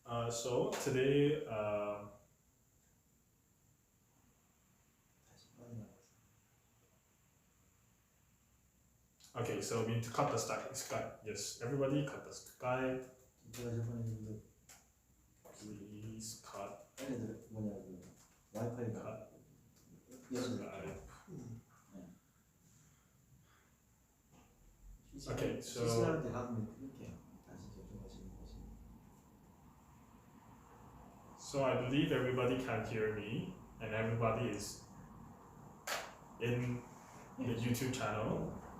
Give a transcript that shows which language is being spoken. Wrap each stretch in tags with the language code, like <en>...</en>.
<en>So today, okay, so we need to cut the Skype. Yes, everybody cut the Skype. Please cut</en> <ko>얘네들 뭐냐 그 와이파이가</ko> <en>Skype. Okay, so</en> <ko>실시간할 때 가끔 이렇게 다시 접속하시는 것이.</ko> <en>So I believe everybody can hear me, and everybody is in the YouTube channel.</en>